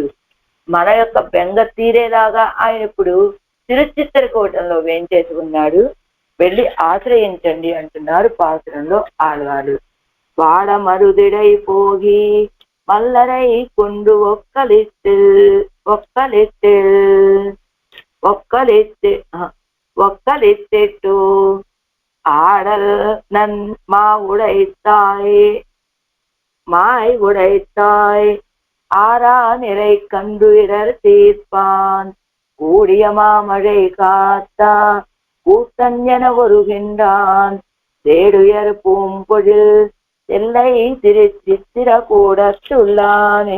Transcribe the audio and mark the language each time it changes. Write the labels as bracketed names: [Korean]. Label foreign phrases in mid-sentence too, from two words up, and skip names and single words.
[Telugu] మన యొక్క బెంగ తీరేలాగా ఆయన ఇప్పుడు తిరుచిత్రకూటంలో వేంచేసి ఉన్నాడు, వెళ్ళి ఆశ్రయించండి అంటున్నారు పాత్రంలో ఆళ్వారు. [Tamil] வாட மருதிடை போகி மல்லரை கொண்டு ஒக்கலெத்தெட்டு ஆடல் நன் மாய் உடைத்தாய் ஆரா நிறை கண்டு இடர் தீர்ப்பான் கூடிய மாமழை காத்தா கூத்தன் என வருகின்றான் தேடுயர் பூம்பொழில் எல்லை திருச்சித்திர கூடத்துள்ளானே.